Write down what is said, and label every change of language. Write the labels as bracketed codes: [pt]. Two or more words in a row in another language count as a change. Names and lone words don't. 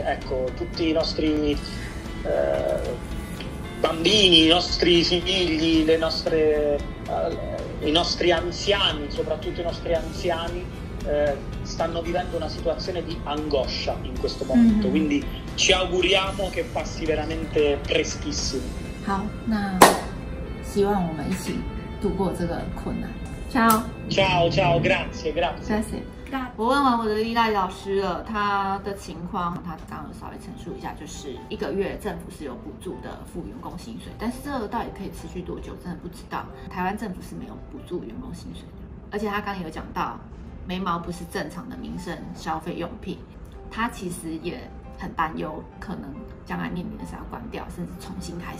[it] Ecco, tutti i nostri bambini, i nostri figli, i nostri anziani, soprattutto i nostri anziani, stanno vivendo una situazione di angoscia in questo momento, quindi ci auguriamo che passi veramente preschissimo. [zh] 好，那希望我们一起度过这个困难。Ciao。 [it] Ciao, grazie. [zh] 谢谢。我问完我的意大利老师了，他的情况，他刚刚有稍微陈述一下，就是1个月政府是有补助的付员工薪水，但是这个到底可以持续多久，真的不知道。台湾政府是没有补助员工薪水的，而且他刚刚有讲到，眉毛不是正常的民生消费用品，他其实也很担忧，可能将来面临的是要关掉，甚至重新开始。